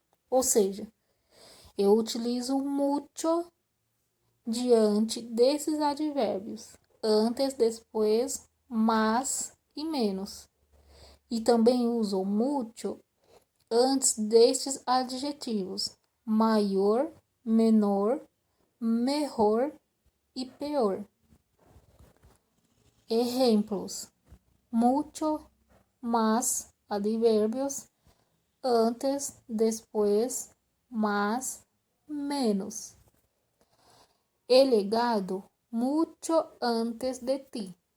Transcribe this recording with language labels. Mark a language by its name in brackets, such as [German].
[Portuguese] Ou seja, eu utilizo mucho diante desses advérbios, antes, después, más e menos. E também uso mucho antes destes adjetivos, maior, menor, melhor e pior. Exemplos: mucho, más, advérbios, antes, después, más, menos. [Spanish] He llegado mucho antes de ti.